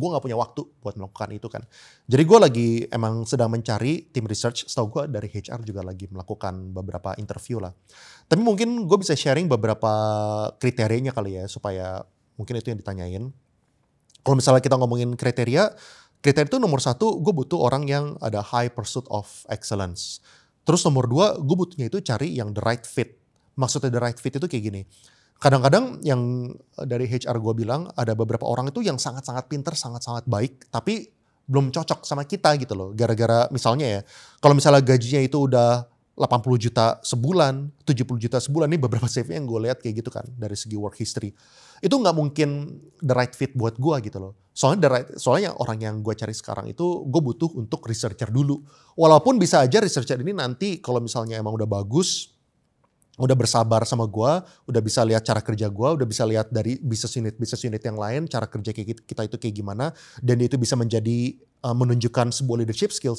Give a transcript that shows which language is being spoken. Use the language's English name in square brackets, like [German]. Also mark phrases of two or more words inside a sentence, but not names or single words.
[Indonesian] Gue gak punya waktu buat melakukan itu kan. Jadi gue lagi emang sedang mencari tim research, setahu gue dari HR juga lagi melakukan beberapa interview lah. Tapi mungkin gue bisa sharing beberapa kriterianya kali ya, supaya mungkin itu yang ditanyain. Kalau misalnya kita ngomongin kriteria itu nomor 1, gue butuh orang yang ada [English] high pursuit of excellence. [Indonesian] Terus nomor 2, gue butuhnya itu cari yang [English] the right fit. [Indonesian] Maksudnya [English] the right fit [Indonesian] itu kayak gini. Kadang-kadang yang dari HR gue bilang ada beberapa orang itu yang sangat-sangat pinter, sangat-sangat baik, tapi belum cocok sama kita gitu loh. Gara-gara misalnya ya, kalau misalnya gajinya itu udah 80 juta sebulan, 70 juta sebulan, ini beberapa CV yang gue lihat kayak gitu kan dari segi [English] work history. [Indonesian] Itu nggak mungkin [English] the right fit [Indonesian] buat gue gitu loh. Soalnya orang yang gue cari sekarang itu gue butuh untuk researcher dulu. Walaupun bisa aja researcher ini nanti kalau misalnya emang udah bagus, udah bersabar sama gue, udah bisa lihat cara kerja gue, udah bisa lihat dari [English] business unit [Indonesian] yang lain, cara kerja kita itu kayak gimana, dan itu bisa menjadi menunjukkan sebuah [English] leadership skills.